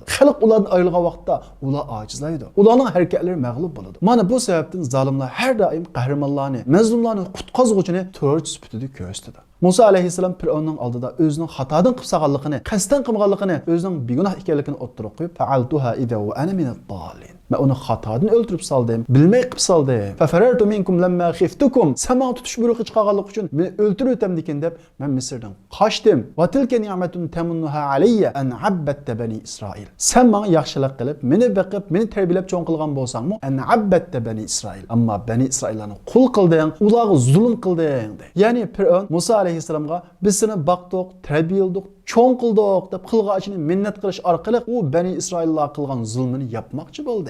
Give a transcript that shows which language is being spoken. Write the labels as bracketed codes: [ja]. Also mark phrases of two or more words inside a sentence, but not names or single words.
[uz] Xalq ulardan ayrilgan vaqtda ular ojizlaydi. Ularning harakatlari mag'lub bo'ladi. Mana bu sababdan zolimlar har doim qahramonlarni, mazlumlarni qutqazg'uvchini terrorchi sifatida ko'rsatadi. Musa aleyhisselam Firavunning oldida o'zining xatodan qilib salganligini, qasddan qilganligini, o'zining begunoh ekanligini o'ttirib qo'yib, [ar] "فعلتها إذا وأنا من الضالين." [uz] Men onu xatodan o'ltirib saldim, bilmay qilib saldim. [ar] ففررت منكم لما خفتكم. [uz] Sen bana tutuş buyruğu chiqarganlik uchun meni o'ltirib o'tamdikin deb men Misrdan qochdim. [ar] وتلك نعمة تمنها علي أن عبدت بني إسرائيل. [uz] Sen bana yaxshilik qilib, meni beqib, meni tarbiyalab cho'ng qilgan bo'lsangmi, [ar] أن عبدت بني إسرائيل. [uz] Ammo bani Isroillarni qul qilding, ularga zulm qilding. Ya'ni Fir'aun Musa alayhissalomga biz seni baqdiq, tarbiyaladik, cho'ng qildik deb qilg'achini minnat qilish orqali u bani Isroillar qilgan zulmini yapmoqchi bo'ldi.